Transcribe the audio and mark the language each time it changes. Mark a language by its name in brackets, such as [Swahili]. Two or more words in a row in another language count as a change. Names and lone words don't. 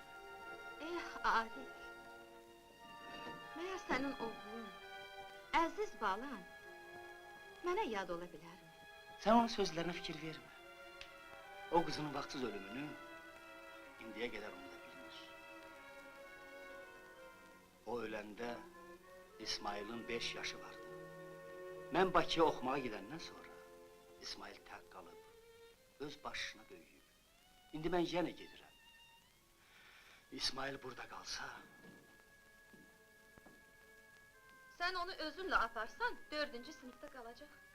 [Azerbaijani] Arif. Məyər sənin oğlun, əziz balan, mənə yad ola bilərmi? [Turkish] Sen onun sözlerine fikir verme. O kızının vaksız ölümünü indiye kadar unuda bilmiş. O ölende İsmail'in 5 yaşı vardı. [Azerbaijani] Ben Bakıya oxumağa gidenden sonra İsmail tək qalıb, öz başına böyüyüb. İndi ben yenə gedirəm. İsmail burada qalsa, Sən onu özünlə aparsan, 4-cü sinifdə qalacaq.